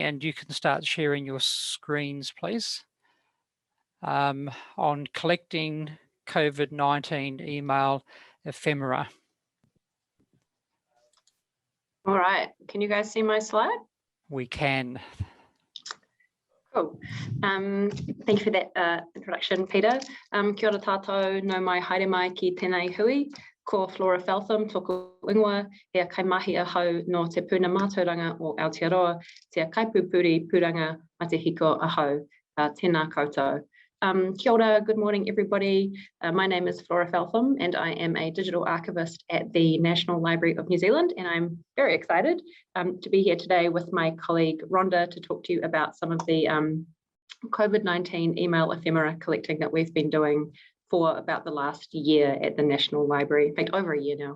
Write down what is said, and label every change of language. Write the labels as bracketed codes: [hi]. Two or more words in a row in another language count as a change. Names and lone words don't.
[en] And you can start sharing your screens, please, on collecting COVID-19 email ephemera. All right, can you guys see my slide? We can. Cool. Thank you for that introduction, Peter. [mi] Kia ora tātou, no mai haere mai ki tēnei hui. Ko Flora Feltham, tōku ingoa, hea kaimahi ahau no te puna mātauranga o Aotearoa, te kaipupuri puranga ma te hiko ahau, tēnā koutou. Kia ora, [en] good morning everybody. My name is Flora Feltham and I am a digital archivist at the National Library of New Zealand, and I'm very excited to be here today with my colleague Rhonda to talk to you about some of the COVID-19 email ephemera collecting that we've been doing for about the last year at the National Library, in fact over a year now.